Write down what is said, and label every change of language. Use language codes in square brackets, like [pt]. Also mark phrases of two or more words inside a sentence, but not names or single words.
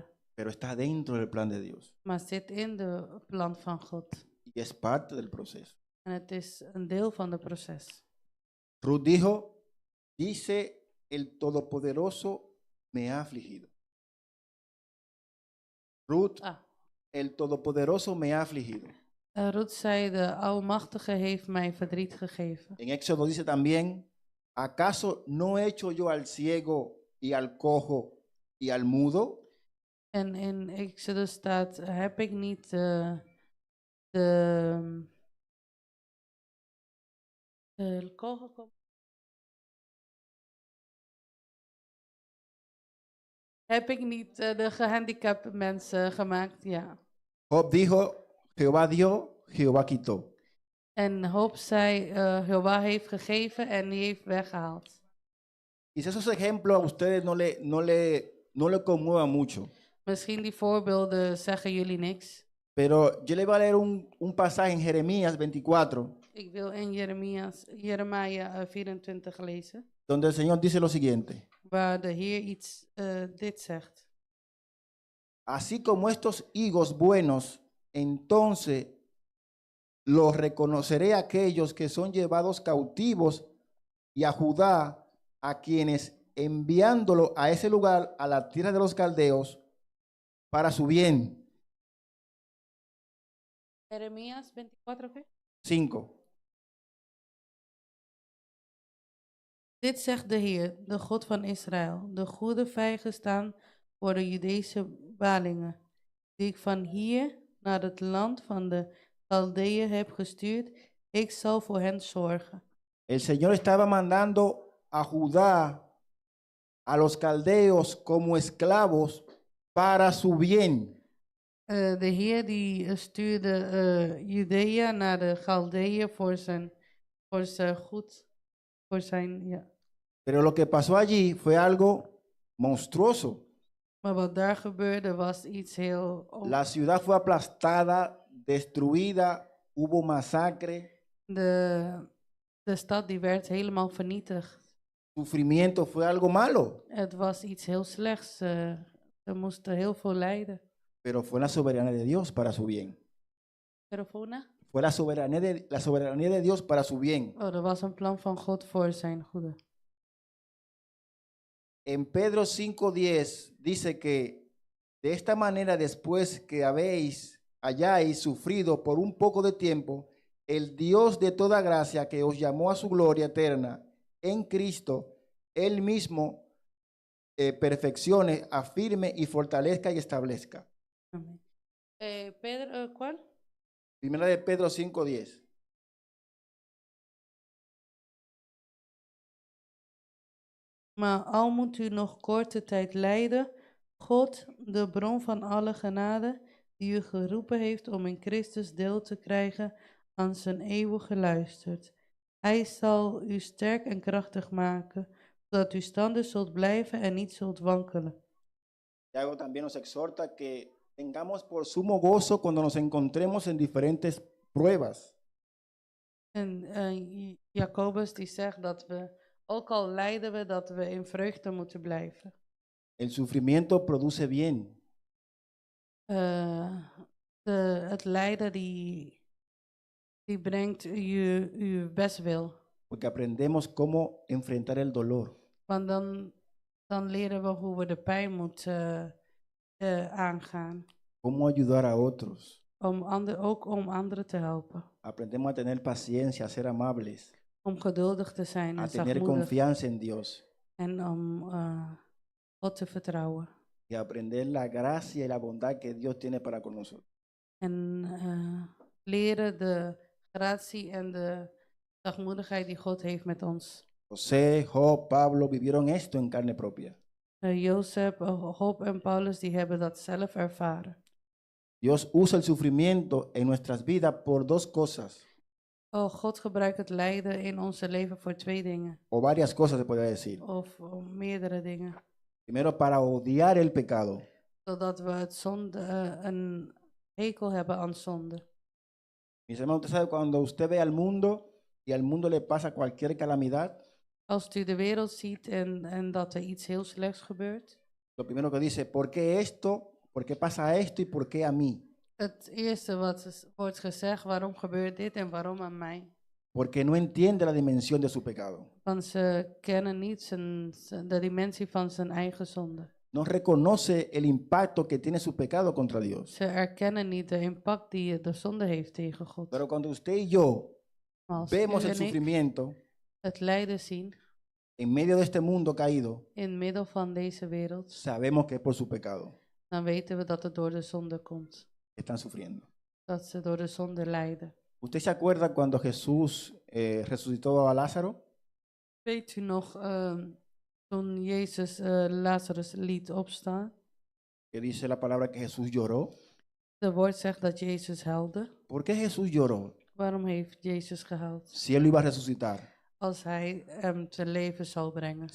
[es] pero está dentro del plan de Dios [nl] Maar zit in de plan van God. [es] y es parte del proceso. [nl] En het is een deel van het proces. [es] Ruth dijo, dice el Todopoderoso me ha afligido. Ruth, Ah. el Todopoderoso me ha afligido. [nl] Ruth zei, de Almachtige heeft mij verdriet gegeven. [es] En Éxodo dice también, ¿acaso no he hecho yo al ciego y al cojo y al mudo? [nl] En in Exodus staat, heb ik niet heb ik niet de gehandicapte mensen gemaakt? Ja. [es] Job dijo, Jehová dio, Jehová quitó. [nl] En Job zei, Jehová heeft gegeven en die heeft weggehaald. [es] Quizás esos ejemplos a ustedes no le conmuevan mucho, [nl] Misschien die voorbeelden zeggen jullie niks. [es] pero yo le voy a leer un pasaje en Jeremías 24, [nl] Ik wil in Jeremia 24 lezen, [es] donde el Señor dice lo siguiente. [nl] waar de Heer dit zegt. [es] Así como estos higos buenos, entonces los reconoceré a aquellos que son llevados cautivos y a Judá, a quienes enviándolo a ese lugar, a la tierra de los caldeos, para su bien. Jeremías 24, ¿qué? 5. [nl] Dit zegt de Heer, de God van Israël. De goede vijgen staan voor de Judese balingen, die ik van hier naar het land van de Chaldeeën heb gestuurd. Ik zal voor hen zorgen. [es] El Señor estaba mandando a Judá, a los caldeos como esclavos para su bien. [nl] De Heer die stuurde Judea naar de Chaldeeën voor zijn goed, voor zijn, ja. [es] Pero lo que pasó allí fue algo monstruoso. [nl] Maar wat daar gebeurde was iets heel... [es] La ciudad fue aplastada, destruida, hubo masacre, [nl] De stad die werd helemaal vernietigd. [es] sufrimiento, fue algo malo, [nl] Het was iets heel slechts. Ze moesten heel veel lijden. [es] pero fue la soberanía de Dios para su bien. Terofona? Fue la soberanía de Dios para su bien. [nl] Oh, er was een plan van God voor zijn goede. [es] En Pedro 5:10 dice que de esta manera después que hayáis sufrido por un poco de tiempo, el Dios de toda gracia que os llamó a su gloria eterna en Cristo, Él mismo perfeccione, afirme y fortalezca y establezca. Amen. Pedro, ¿cuál? Primera de Pedro 5:10. [nl] Maar al moet u nog korte tijd lijden, God, de bron van alle genade, die u geroepen heeft om in Christus deel te krijgen aan zijn eeuwige luistert. Hij zal u sterk en krachtig maken, zodat u staande zult blijven en niet zult wankelen. [es] Tiago también nos exhorta que tengamos por sumo gozo cuando nos encontremos en diferentes pruebas. [nl] En Jacobus die zegt dat we, ook al lijden we, dat we in vreugde moeten blijven. [es] El sufrimiento produce bien. [nl] Het lijden die brengt uw bestwil. [es] Porque aprendemos cómo enfrentar el dolor. [nl] Want dan dan leren we hoe we de pijn moeten aangaan. [es] cómo ayudar a otros. [nl] Ook om anderen te helpen. [es] Aprendemos a tener paciencia, a ser amables, [nl] Om geduldig te zijn [es] a [nl] en [es] tener [nl] zachtmoedig. [es] confianza en Dios [nl] En om God te vertrouwen. [es] y aprender la gracia y la bondad que Dios tiene para con nosotros. [nl] En leren de gratie en de zachtmoedigheid die God heeft met ons. [es] José, Job, Pablo vivieron esto en carne propia. [nl] Jozef, Job en Paulus die hebben dat zelf ervaren. [es] Dios usa el sufrimiento en nuestras vidas por dos cosas, [nl] God gebruikt het lijden in onze leven voor 2 dingen. [es] o varias cosas se podría decir. [nl] Of meerdere dingen. [es] Primero, para odiar el pecado. [nl] Zodat we het zonde, een hekel hebben aan zonde. [es] Mis hermanos, usted sabe cuando usted ve al mundo y al mundo le pasa cualquier calamidad, [nl] Als u de wereld ziet en dat er iets heel slechts gebeurt. [es] lo primero que dice, ¿por qué esto? ¿Por qué pasa esto y por qué a mí? [nl] Het eerste wat wordt gezegd, waarom gebeurt dit en waarom aan mij? [es] Porque no entiende la dimensión de su pecado. [nl] Want ze kennen niet de dimensie van zijn eigen zonde. [es] No reconoce el impacto que tiene su pecado contra Dios. [nl] Ze erkennen niet de impact die de zonde heeft tegen God. [es] Pero cuando usted y yo [nl] Maar als [es] vemos [nl] u [es] el [nl] en ik [es] sufrimiento [nl] het lijden zien [es] en medio de este mundo caído, [nl] in middel van deze wereld, [es] sabemos que es por su pecado [nl] dan weten we dat het door de zonde komt. [es] que están sufriendo. [nl] Dat ze door de zonde lijden. [es] ¿Usted se acuerda cuando Jesús resucitó a Lázaro? [nl] Weet u nog toen Jezus Lazarus liet opstaan? [es] Que dice la palabra que Jesús lloró. [nl] De woord zegt dat Jezus huilde. [es] ¿Por qué Jesús lloró [nl] Waarom heeft Jezus gehuild? [es] si él lo iba a resucitar? [nl] Als hij hem te leven zal brengen.